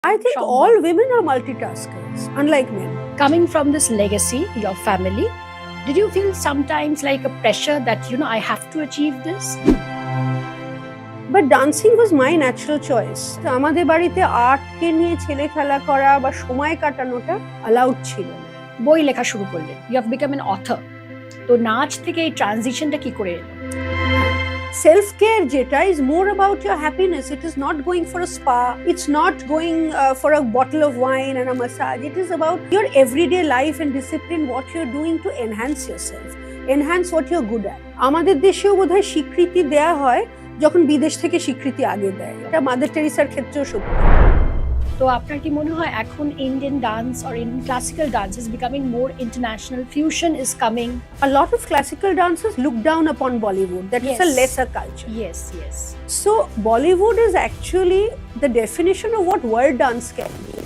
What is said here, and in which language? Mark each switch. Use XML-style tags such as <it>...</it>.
<en>I think all women are multitaskers, unlike men. Coming from this legacy, your family, did you feel sometimes like a pressure that, I have to achieve this? But dancing was my natural choice.</en> <bn>আমাদের বাড়িতে আর্টকে নিয়ে ছেলে খেলা করা বা সময় কাটানোটা allowed ছিল না। বই লেখা শুরু করলেন,</bn> <en>You have become an author.</en> <bn>তো নাচ থেকে এই ট্রানজিশনটা কি করে এলো?</bn> <en>Self-care jeta is more about your happiness. It is not going for a spa. It's not going for a bottle of wine and a massage. It is about your everyday life and discipline, what you're doing to enhance yourself, enhance what you're good at.</en> <bn>আমাদের দেশেও বোধহয় স্বীকৃতি দেয়া হয় যখন বিদেশ থেকে স্বীকৃতি আগে দেয়। এটা মাদার টেরিসার ক্ষেত্রেও সত্যি। তো আপনার কি মনে হয় এখন Indian dance</bn> <en>or Indian classical dance is becoming more international? Fusion is coming. A lot of classical dancers look down upon Bollywood. That is a lesser culture. Yes. So Bollywood is actually the definition of what world dance can be.</en>